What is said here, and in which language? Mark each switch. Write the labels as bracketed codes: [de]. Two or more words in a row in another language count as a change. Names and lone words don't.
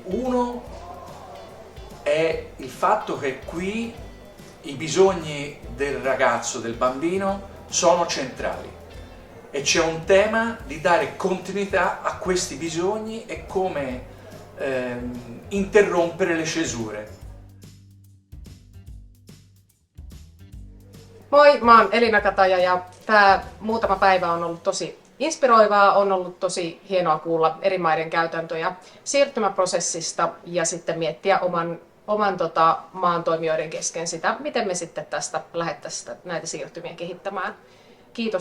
[it] Uno è il fatto che qui i bisogni del ragazzo, del bambino, sono centrali e c'è un tema di dare continuità a questi bisogni e come interrompere le cesure. [fi] Moi, mä oon Elina Kataja ja tää muutama päivä on ollut tosi inspiroivaa, on ollut tosi hienoa kuulla eri maiden käytäntöjä siirtymäprosessista ja sitten miettiä oman maan toimijoiden kesken sitä, miten me sitten tästä lähdettäisiin näitä siirtymiä kehittämään.